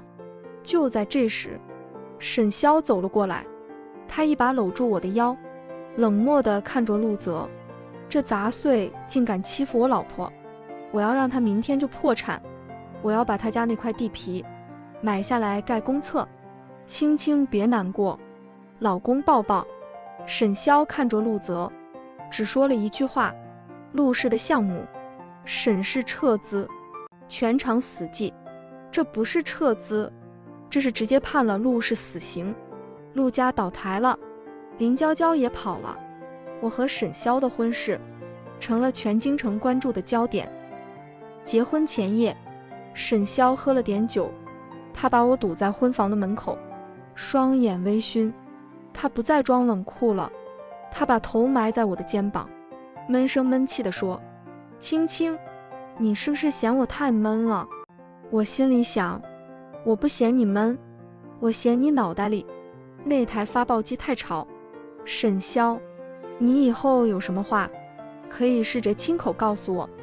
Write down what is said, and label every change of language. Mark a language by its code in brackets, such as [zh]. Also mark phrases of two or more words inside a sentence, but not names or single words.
[zh] 就在這時，沈瀟走了過來，他一把摟住我的腰，冷漠地看着陸澤，這雜碎竟敢欺負我老婆，我要讓他明天就破產，我要把他家那塊地皮買下來蓋公廁。青青別難過，老公抱抱。沈瀟看着陸澤，只說了一句話，陸氏的項目，沈氏撤資，全場死記。這不是撤資，這是直接判了陸氏死刑。陸家倒台了，林嬌嬌也跑了，我和沈瀟的婚事成了全京城關注的焦點。結婚前夜，沈瀟喝了點酒，他把我堵在婚房的門口，雙眼微醺。他不再裝冷酷了，他把頭埋在我的肩膀，悶聲悶氣地說，青青，你是不是嫌我太悶了？我心裡想，我不嫌你悶，我嫌你腦袋裡那台發報機太吵。沈瀟，你以後有什麼話可以試着親口告訴我。